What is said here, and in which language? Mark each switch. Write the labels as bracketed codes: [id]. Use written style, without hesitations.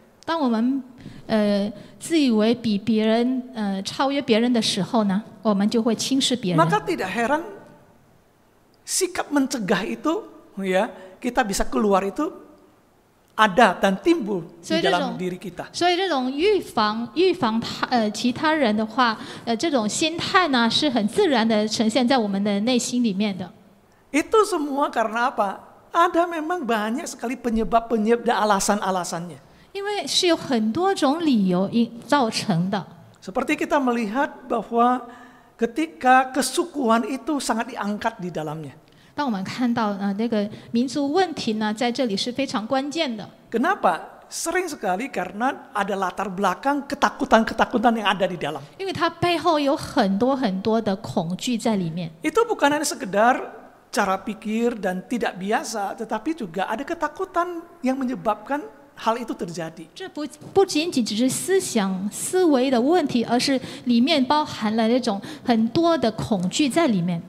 [zh] 当我们自以为比别人超越别人的时候呢，我们就会轻视别人。 [id] Maka tidak heran sikap mencegah itu, ya, kita bisa keluar itu ada dan timbul di dalam diri kita. [zh] 所以这种预防其他人的话，这种心态呢是很自然的呈现在我们的内心里面的。 [id] Itu semua karena apa? Ada memang banyak sekali penyebab dan alasan-alasannya. [zh] 因为是有很多种理由造成的。 [id] Seperti kita melihat bahwa ketika kesukuan itu sangat diangkat di dalamnya. [zh] 当我们看到那个民族问题呢，在这里是非常关键的。 [id] Kenapa? Sering sekali karena ada latar belakang ketakutan-ketakutan yang ada di dalam. [zh] 因为它背后有很多的恐惧在里面。 [id] Itu bukan hanya sekedar cara pikir dan tidak biasa, tetapi juga ada ketakutan yang menyebabkan hal itu terjadi. [zh] 这不仅仅只是思维的问题，而是里面包含了那种很多的恐惧在里面。